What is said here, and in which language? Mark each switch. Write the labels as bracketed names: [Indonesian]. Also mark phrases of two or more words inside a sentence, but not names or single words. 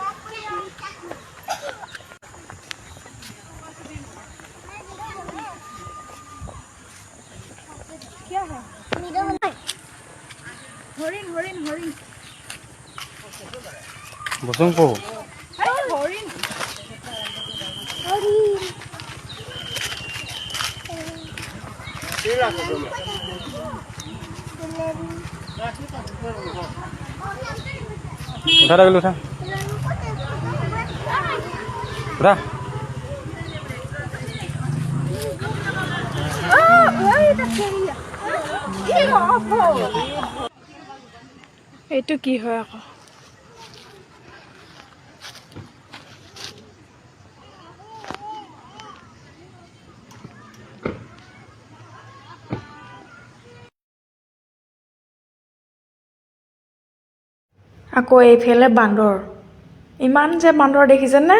[Assamese] হৰিণ হৰিণ হৰিণ বসং পো হৰিণ [Hindi] उठा रहा उठा उठा [Assamese] এইটো কি হয় আকৌ? আকৌ এইফালে বান্দৰ, ইমান যে বান্দৰ দেখিছেনে?